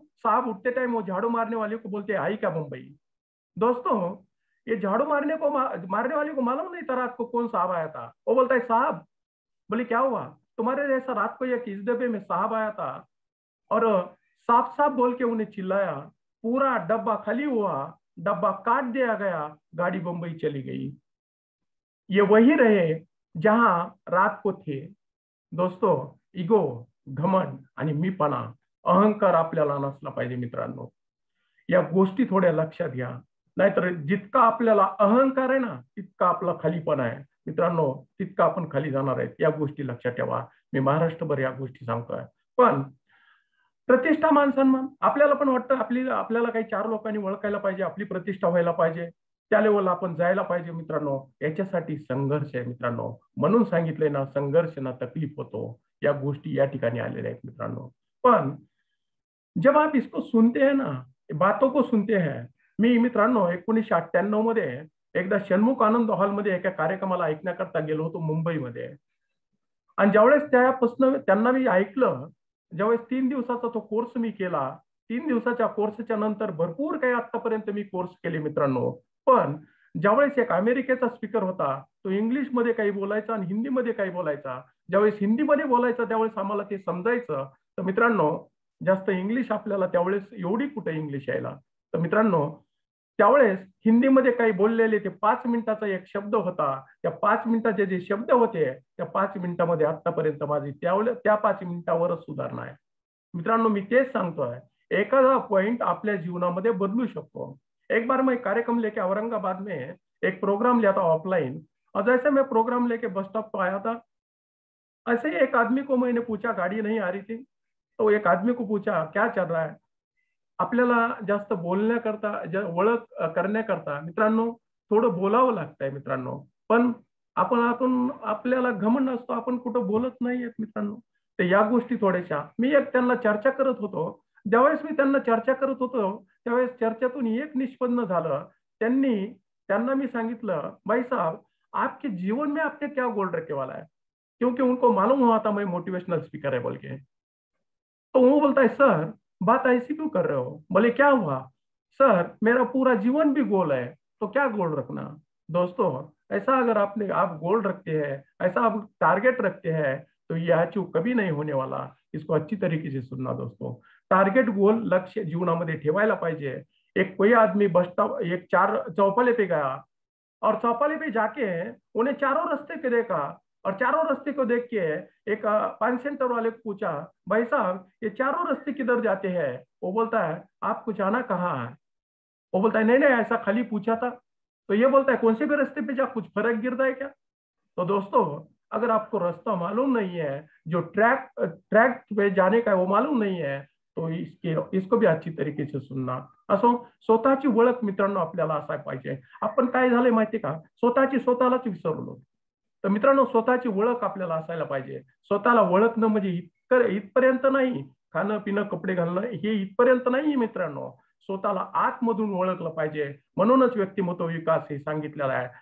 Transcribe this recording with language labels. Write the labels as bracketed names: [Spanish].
[Hindi] साहब उठते टाइम वो झाड़ू मारने वाले को बोलते हैं आई क्या मुंबई. दोस्तों, ये झाड़ू मारने वाले को मालूम नहीं था रात को कौन साहब आया था. वो बोलता है साहब बोले क्या हुआ? तुम्हारे जैसा रात को एक इस डब्बे में साहब आया था और साफ साफ बोल के उन्हें चिल्लाया, पूरा डब्बा खाली हुआ, डब्बा काट दिया गया, गाड़ी बंबई चली गई। ये वही रहे जहां रात को थे। [Marathi] दोस्तों, इगो, घमंड आणि मीपणा, अहंकार आपल्याला नसला पाहिजे मित्रांनो. या गोष्टी थोड्या लक्षात घ्या. नाहीतर जितका आपल्याला अहंकार आहे ना, तितका आपला खालीपणा आहे मित्रांनो, तितका आपण खाली जाणार आहेत. या गोष्टी लक्षात ठेवा. मी महाराष्ट्रभर या गोष्टी सांगतोय. पण प्रतिष्ठा, मान सन्मान आपल्याला पण वाटतं, आपल्याला काही चार लोकांनी ओळखायला पाहिजे, आपली प्रतिष्ठा व्हायला पाहिजे, त्या लेवलला आपण जायला पाहिजे मित्रांनो. याच्यासाठी संघर्ष आहे मित्रांनो. म्हणून सांगितलंय ना, संघर्ष ना तकलीफ होतो. या गोष्टी या ठिकाणी आलेल्या आहेत मित्रांनो. [Hindi] पण जब आप इसको सुनते हैं ना, बातों को सुनते हैं. [Marathi] मी मित्रांनो 1998 मध्ये एकदा षण्मुख आनंद हॉलमध्ये एका कार्यक्रमाला ऐकण्याकरता गेलो होतो मुंबईमध्ये. आणि ज्यावेळेस त्यापासून त्यांना मी ऐकलं, ज्यावेळेस 3 दिवसाचा तो कोर्स मी केला, 3 दिवसाच्या कोर्सच्या नंतर भरपूर काही आतापर्यंत मी कोर्स केले मित्रांनो. पण ज्यावेळेस एक अमेरिकेचा स्पीकर होता, तो इंग्लिशमध्ये काही बोलायचा आणि हिंदीमध्ये काही बोलायचा. ज्यावेळेस हिंदीमध्ये बोलायचा त्यावेळेस आम्हाला ते समजायचं. तर मित्रांनो, जास्त इंग्लिश आपल्याला त्यावेळेस एवढी कुठे इंग्लिश यायला. तर मित्रांनो, त्यावेळेस हिंदीमध्ये काही बोललेले ते 5 मिनिटाचा एक शब्द होता. त्या 5 मिनिटाचे जे शब्द होते, त्या 5 मिनिटामध्ये आतापर्यंत माझी त्या 5 मिनिटावरच सुधारणा आहे मित्रांनो. मी तेच सांगतोय, एखादा पॉइंट आपल्या जीवनामध्ये बदलू शकतो. [Hindi] एक बार मैं कार्यक्रम लेके औरंगाबाद में एक प्रोग्राम लिया था ऑफलाइन, और जैसे मैं प्रोग्राम लेके बस स्टॉप पर आया था, ऐसे ही एक आदमी को मैंने पूछा, गाड़ी नहीं आ रही थी, तो एक आदमी को पूछा क्या चल रहा है. [Marathi] आपल्याला जास्त बोलण्याकरता, ओळख करण्याकरता मित्रांनो थोडं बोलावं लागतंय मित्रांनो. पण आपण आपल्याला घमंड असतो, आपण कुठं बोलत नाहीयेत मित्रांनो. तर या गोष्टी थोड्याशा मी एक त्यांना चर्चा करत होतो. ज्यावेळेस मी त्यांना चर्चा करत होतो, त्यावेळेस चर्चेतून एक निष्पन्न झालं. त्यांना मी सांगितलं, [Hindi] भाई साहब, आपके जीवन में आपने क्या गोल रखे वाला है? क्योंकि उनको मालूम हुआ था मैं मोटिवेशनल स्पीकर है बोल के. तो वो बोलता है, सर बात ऐसी क्यों कर रहे हो? बोले क्या हुआ? सर मेरा पूरा जीवन भी गोल है, तो क्या गोल रखना? दोस्तों, ऐसा अगर आप गोल रखते हैं, ऐसा आप टारगेट रखते हैं, तो ये अचीव कभी नहीं होने वाला. इसको अच्छी तरीके से सुनना दोस्तों. [Marathi] टारगेट, गोल, लक्ष्य जीवनामध्ये ठेवायला पाहिजे. [Hindi] एक कोई आदमी बस स्टॉप एक चार चौपाले पे गया, और चौपाले पे जाके उन्हें चारों रास्ते पे देखा, और चारों रास्ते को देख के एक पान सेंटर वाले को पूछा, भाई साहब ये चारों रास्ते किधर जाते हैं? वो बोलता है, आपको जाना कहाँ है? वो बोलता है, नहीं नहीं ऐसा खाली पूछा था. तो ये बोलता है, कौन से भी रास्ते पे जा, कुछ फर्क गिरता है क्या? तो दोस्तों, अगर आपको रास्ता मालूम नहीं है, जो ट्रैक पे जाने का है वो मालूम नहीं है, तो इसको भी अच्छी तरीके से सुनना. [Marathi] असो स्वतःची ओळख मित्रांनो आपल्याला असायला पाहिजे. आपण काय झालंय माहिती का, स्वतःलाच विसरलो. तर मित्रांनो, स्वतःची ओळख आपल्याला असायला पाहिजे. स्वतःला ओळखणं म्हणजे इथपर्यंत नाही, खाणं पिणं कपडे घालणं हे इथपर्यंत नाही मित्रांनो. स्वतःला आतमधून ओळखलं पाहिजे. म्हणूनच व्यक्तिमत्व विकास हे सांगितलेलं आहे.